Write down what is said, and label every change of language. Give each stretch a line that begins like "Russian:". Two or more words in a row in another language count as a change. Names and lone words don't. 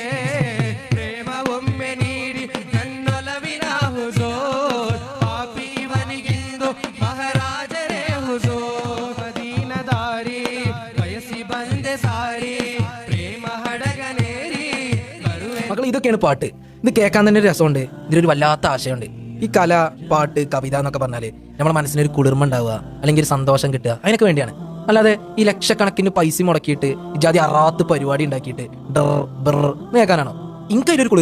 Kannada: ಪ್ರೇಮ ಒಮ್ಮೆ ನೀಡಿ ನನ್ನೊಲವಿನ ಹುಜೂರ್, ಪಾಪಿವನಿಗಿಂದು ಮಹಾರಾಜರೇ ಹುಜೂರ್. ಮದೀನ ದಾರಿ ಬಯಸಿ ಬಂದೆ ಸಾರಿ, ಪ್ರೇಮ ಹಡಗನೇರಿ ಬರುವೆ.
Malayalam: മക്കളെ, ഇതൊക്കെയാണ് പാട്ട്. ഇത് കേൾക്കാൻ തന്നെ ഒരു രസമുണ്ട്. ഇതിലൊരു വല്ലാത്ത ആശയമുണ്ട്. ഈ കല, പാട്ട്, കവിത എന്നൊക്കെ പറഞ്ഞാല് നമ്മുടെ മനസ്സിനൊരു കുളിർമ ഉണ്ടാവുക, അല്ലെങ്കിൽ ഒരു സന്തോഷം കിട്ടുക, അതിനൊക്കെ വേണ്ടിയാണ്. അല്ലാതെ ഈ ലക്ഷക്കണക്കിന് പൈസ മുടക്കിയിട്ട് ഇജാതി അറാത്ത് പരിപാടി ഉണ്ടാക്കിയിട്ട് ഡർ ബർ കേൾക്കാനാണോ? എനിക്ക് അതിലൊരു കുളിർമയും കിട്ടിയില്ല.